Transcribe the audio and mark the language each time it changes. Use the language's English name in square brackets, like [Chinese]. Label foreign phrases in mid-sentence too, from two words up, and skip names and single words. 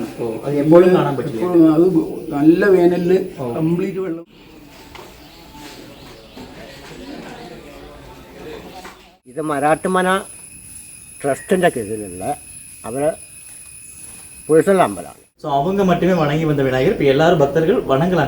[Malayalam] അത് എപ്പോഴും കാണാൻ പറ്റില്ല. എപ്പോഴും അത് നല്ല വേനലിൽ കംപ്ലീറ്റ് വെള്ളം. ഇത് മരാട്ടുമന ട്രസ്റ്റിൻ്റെ കീഴിലുള്ള അവരെ പുഴസൽ അമ്പലമാണ്. [Tamil] ஸோ அவங்க மட்டுமே வணங்கி வந்த விநாயகர் இப்போ எல்லாரும் பக்தர்கள் வணங்கலாங்க.